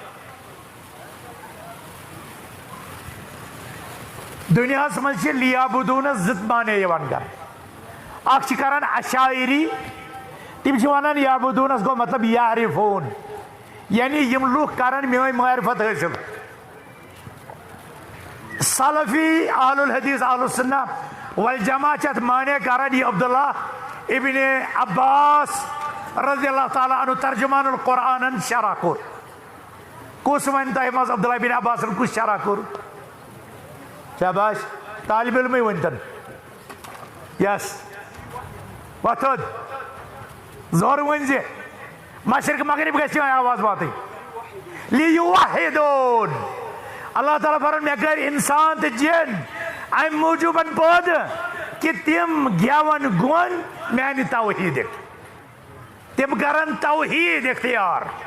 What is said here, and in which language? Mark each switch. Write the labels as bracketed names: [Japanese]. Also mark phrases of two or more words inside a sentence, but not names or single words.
[Kashmiri] دُنیاہس منٛز چھِ لیعبدونس زٕ معنے یِوان کرنہٕ اکھ چھِ کران اشاعری تِم چھِ ونان یعبدونس گوٚو مطلب یعرفون یعنی یم لُکھ کرن میٲنۍ معرفت حٲصِل سلفی اہل الحدیث اہل السنہ والجماع چھِ اتھ معنے کران یہ عبداللہ ابن عباس [Arabic] رضی اللہ تعالیٰ [Kashmiri] عنہ ترجمان القرآن شرح کوٚر کُس وَنہِ تۄہہِ منٛز عبداللہ ابن عباسن کُس شرح کوٚر شاباش طالب علمٕے ؤنۍتن یس وۄتھُد زورٕ ؤنۍ زِ مشرق مغرب گژھِ یِہٕے آواز واتٕنۍ لیوحدون اللہ تعالیٰ فرماوان مےٚ کٔرۍ انسان تہٕ جن امہِ موٗجوٗبن پٲدٕ کہ تِم گٮ۪ون گۄن میانہِ توحیٖدٕکۍ تِم کرن توحیٖد اختیار